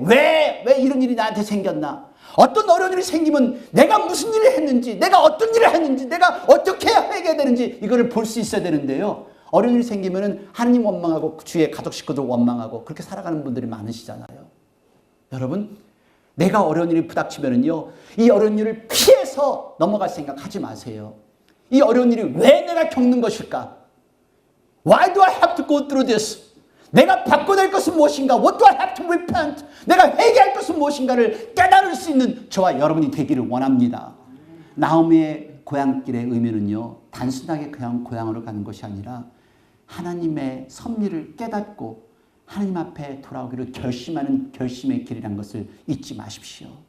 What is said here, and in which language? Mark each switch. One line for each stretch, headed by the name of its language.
Korean: 왜 이런 일이 나한테 생겼나? 어떤 어려운 일이 생기면 내가 무슨 일을 했는지, 내가 어떤 일을 했는지, 내가 어떻게 해야 되는지 이거를 볼 수 있어야 되는데요. 어려운 일이 생기면 하나님 원망하고 주위의 가족 식구들 원망하고 그렇게 살아가는 분들이 많으시잖아요. 여러분, 내가 어려운 일이 부닥치면은요, 이 어려운 일을 피해서 넘어갈 생각 하지 마세요. 이 어려운 일이 왜 내가 겪는 것일까?
English: Why do I have to go through this?
Korean: 내가 바꿔낼 것은 무엇인가?
English: What do I have to repent?
Korean: 내가 회개할 것은 무엇인가를 깨달을 수 있는 저와 여러분이 되기를 원합니다. 나오미의 고향길의 의미는요, 단순하게 그냥 고향으로 가는 것이 아니라 하나님의 섭리를 깨닫고 하나님 앞에 돌아오기를 결심하는 결심의 길이라는 것을 잊지 마십시오.